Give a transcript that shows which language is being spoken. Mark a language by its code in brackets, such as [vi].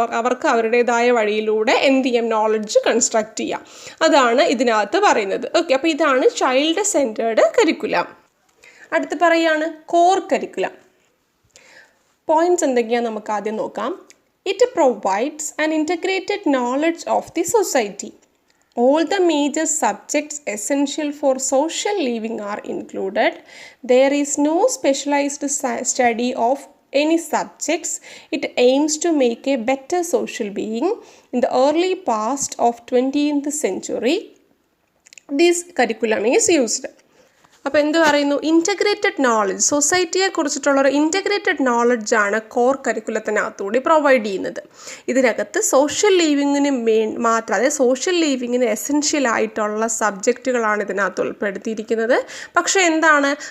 [ml] അവർക്ക് അവരുടേതായ വഴിയിലൂടെ എന്ത് ചെയ്യാം? നോളജ് കൺസ്ട്രക്റ്റ് ചെയ്യാം. അതാണ് ഇതിനകത്ത് പറയുന്നത്. ഓക്കെ, അപ്പോൾ ഇതാണ് ചൈൽഡ് സെൻറ്റേർഡ് കരിക്കുലം. അടുത്ത് പറയുകയാണ് കോർ കരിക്കുലം. പോയിന്റ്സ് എന്തൊക്കെയാണ് നമുക്ക് ആദ്യം നോക്കാം. [en] It provides an integrated knowledge of the society. All the major subjects essential for social living are included. There is no specialized study of any subjects. It aims to make a better social being. In the early past of 20th century, this curriculum is used. [ml] അപ്പോൾ എന്ത് പറയുന്നു? Integrated knowledge, സൊസൈറ്റിയെ കുറിച്ചിട്ടുള്ളൊരു integrated നോളജാണ് core കരിക്കുലത്തിനകത്തുകൂടി provide ചെയ്യുന്നത്. ഇതിനകത്ത് social ലീവിങ്ങിന് മാത്രം, അതായത് social ലീവിങ്ങിന് essential ആയിട്ടുള്ള സബ്ജക്റ്റുകളാണ് ഇതിനകത്ത് ഉൾപ്പെടുത്തിയിരിക്കുന്നത്. പക്ഷേ എന്താണ്?